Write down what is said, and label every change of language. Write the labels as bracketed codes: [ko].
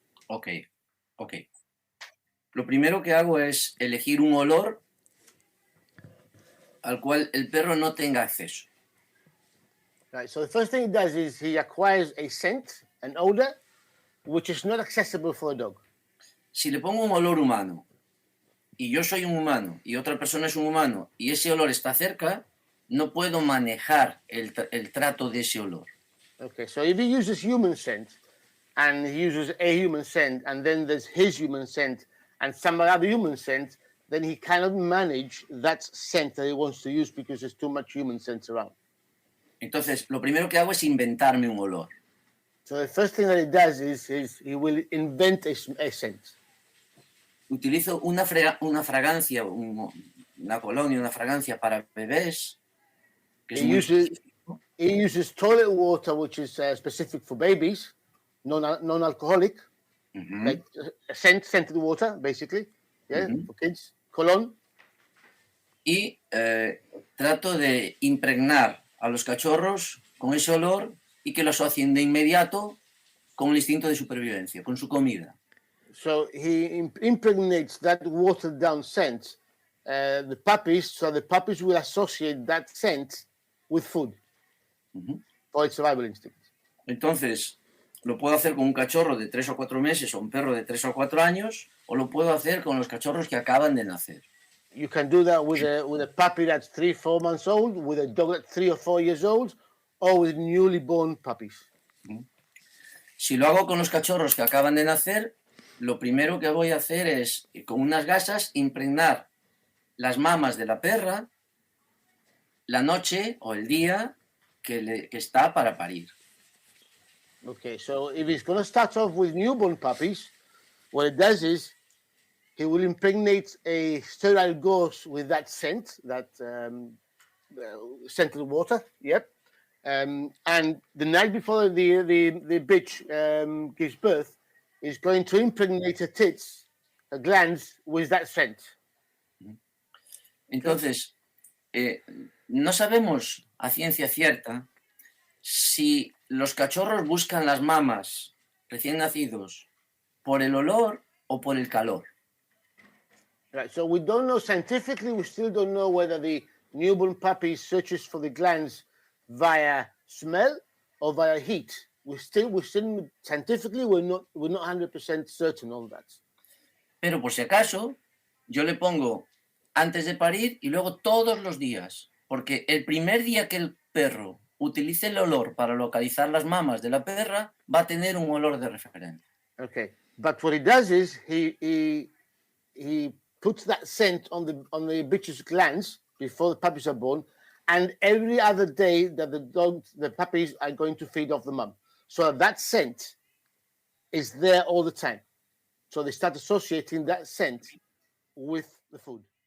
[es] Ok. Lo primero que hago es elegir un olor al cual el perro no tenga acceso. [en] Right, so the first thing he does is he acquires a scent, an odor, which is not accessible for a dog. [es] Si le pongo un olor humano y yo soy un humano y otra persona es un humano y ese olor está cerca, no puedo manejar el trato de ese olor. [en] Okay, so if he uses human scent and he uses a human scent and then there's his human scent and some other human scent, then he cannot manage that scent that he wants to use because there's too much human scent around. [es] Entonces, lo primero que hago es inventarme un olor. [en] So the first thing that he does is he will invent a scent. [es] Utilizo una fragancia, una colonia, una fragancia para bebés. Que [en] he uses toilet water, which is specific for babies, non-alcoholic, like scented water, basically, for kids. Cologne. [es] Y trato de impregnar a los cachorros con ese olor y que lo asocien de inmediato con el instinto de supervivencia, con su comida. [en] So he impregnates that watered down scent, the puppies, so the puppies will associate that scent with food for its survival instinct. [es] Entonces, lo puedo hacer con un cachorro de 3 o 4 meses o un perro de 3 o 4 años, o lo puedo hacer con los cachorros que acaban de nacer. [en] You can do that with a puppy that's 3-4 months old, with a dog that's 3 or 4 years old, or with newly born puppies. [es] Si lo hago con los cachorros que acaban de nacer, lo primero que voy a hacer es, con unas gasas, impregnar las mamas de la perra la noche o el día que está para parir. [en] Okay, so if he's going to start off with newborn puppies, what it does is he will impregnate a sterile gauze with that scent, that scented water. Yep. And the night before the bitch gives birth, is going to impregnate her tits, her glands, with that scent. [es] Entonces, no sabemos a ciencia cierta si los cachorros buscan las mamas recién nacidos por el olor o por el calor. [en] Right, so we don't know scientifically, we still don't know whether the newborn puppy searches for the glands via smell or via heat. We're still scientifically, we're not 100% certain on that. [es] Pero por si acaso, yo le pongo antes de parir y luego todos los días, porque el primer día que el perro utilice el olor para localizar las mamas de la perra, va a tener un olor de referencia. [en] Okay, but what he does is he puts that scent on the bitch's glands before the puppies are born, and every other day that the puppies are going to feed off the mum. So that scent is there all the time. So they start associating that scent with the food.